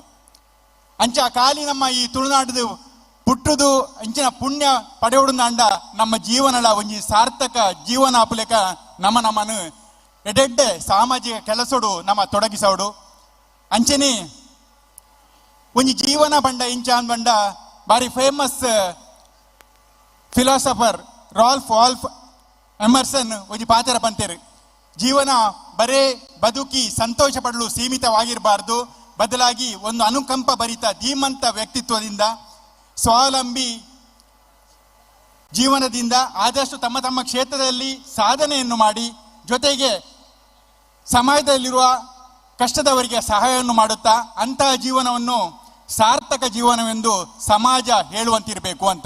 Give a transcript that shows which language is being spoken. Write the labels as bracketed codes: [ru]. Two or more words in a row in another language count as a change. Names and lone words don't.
[tcy] ಅಂಚ ಕಾಲಿ ನಮ್ಮ ಈ ತುಳುನಾಡು ಪುಟ್ಟುದು ಅಂಚಿನ ಪುಣ್ಯ ಪಡೆಯೋಡು ನಮ್ಮ ಜೀವನಲ ಒಂಜಿ ಸಾರ್ಥಕ ಜೀವನ ಆಪುಲೆಕ ನಮ್ಮನು ಎಡೆಡ್ಡೆ ಸಾಮಾಜಿಕ ಕೆಲಸಡು ನಮ್ಮ ತೊಡಗಿಸೋಡು. ಅಂಚನೆ ಒಂಜಿ ಜೀವನ ಬಂಡ ಇಂಚ ಬಂಡ ಬಾರಿ [en] famous philosopher [tcy] ರಾಲ್ಫ್ ವಾಲ್ಫ್ ಎಮರ್ಸನ್ ಒಂಜಿ ಪಾತ್ರ ಬಂತೇರು. [kn] ಜೀವನ ಬರೇ ಬದುಕಿ ಸಂತೋಷ ಪಡಲು ಸೀಮಿತವಾಗಿರಬಾರ್ದು, ಬದಲಾಗಿ ಒಂದು ಅನುಕಂಪ ಭರಿತ ಧೀಮಂತ ವ್ಯಕ್ತಿತ್ವದಿಂದ ಸ್ವಾವಲಂಬಿ ಜೀವನದಿಂದ ಆದಷ್ಟು ತಮ್ಮ ತಮ್ಮ ಕ್ಷೇತ್ರದಲ್ಲಿ ಸಾಧನೆಯನ್ನು ಮಾಡಿ ಜೊತೆಗೆ ಸಮಾಜದಲ್ಲಿರುವ ಕಷ್ಟದವರಿಗೆ ಸಹಾಯವನ್ನು ಮಾಡುತ್ತಾ ಅಂತಹ ಜೀವನವನ್ನು ಸಾರ್ಥಕ ಜೀವನವೆಂದು ಸಮಾಜ ಹೇಳುವಂತಿರಬೇಕು ಅಂತ.